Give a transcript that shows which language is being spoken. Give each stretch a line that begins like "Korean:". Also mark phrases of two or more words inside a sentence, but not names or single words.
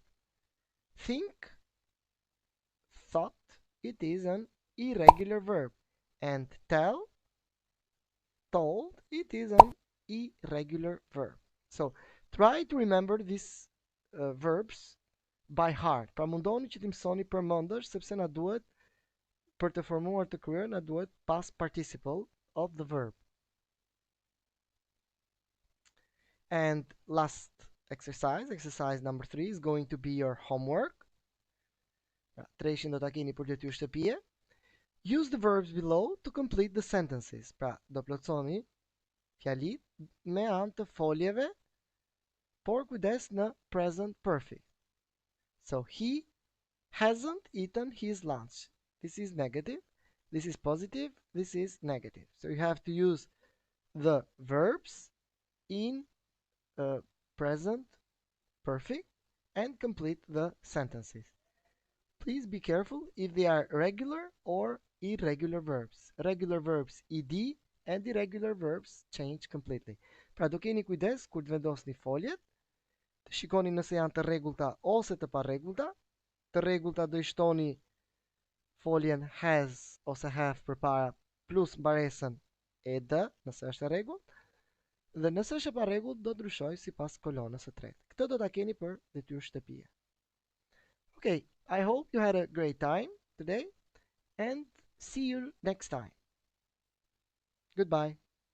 English: Think, thought, it is an irregular verb. And tell, told, it is an irregular verb. So, try to remember these verbs by heart.
Albanian: Pra mundoni që t'i mësoni përmendesh sepse na duhet për të formuar të kryer na duhet
English: past participle of the verb. And last exercise number 3 is going to be your homework.
Albanian: Treshin do ta keni për detyrë shtëpie.
English: Use the verbs below to complete the sentences.
Albanian: Pra, do plotësoni fjalit me anë të foljeve, por kujdes në
English: present perfect. So, he hasn't eaten his lunch. This is negative, this is positive, this is negative. So you have to use the verbs in present perfect and complete the sentences. Please be careful if they are regular or irregular verbs. Regular verbs ed and irregular verbs change completely.
Albanian: Pra do keni kujdes kur të vendosni foljet, të shikoni nëse janë të rregullta ose të parregullta. Të rregullta do i shtoni foljen has ose have përpara plus mbaresën ed, nëse është e rregullt, dhe nëse është e parregullt do ndryshoj sipas kolonës së tretë. Këtë do ta keni për detyrë shtëpie.
English: Okay, I hope you had a great time today and see you next time. Goodbye.